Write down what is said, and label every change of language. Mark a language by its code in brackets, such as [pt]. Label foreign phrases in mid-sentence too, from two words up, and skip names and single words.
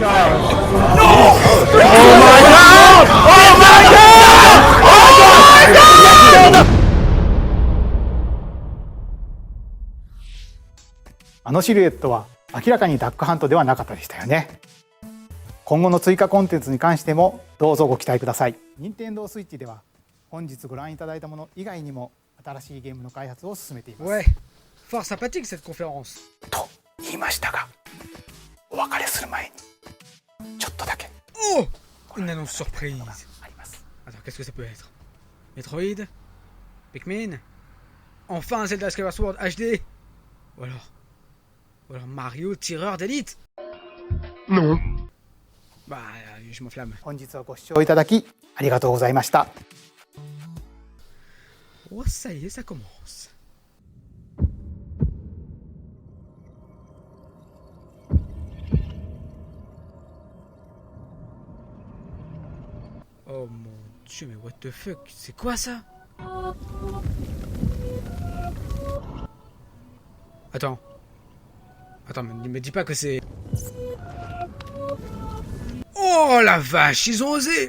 [ja] あのシルエットは明らかにダックハントではなかったでしたよね。今後の追加コンテンツに関してもどうぞご期待ください。任天堂スイッチでは本日ご覧いただいたもの以外にも新しいゲームの開発を進めています。 [fr] Ouais, fort sympathique cette conférence. [ja] と言いましたが、お別れする前にちょっとだけ [fr] Oh, une annonce surprise. [ja] あります。 [fr] Attends, qu'est-ce que ça peut être? Metroid? Pikmin? Enfin Zelda Skyward Sword HD? Ou alors Mario tireur d'élite? Non. Bah, je m'enflamme. [ja] 本日はご視聴いただきありがとうございました。 [fr] Oh, ça y est, ça commence. Oh mon dieu, mais [en] what the fuck? [fr] C'est quoi ça? Attends. Attends, me dis pas que c'est... Oh la vache, ils ont osé!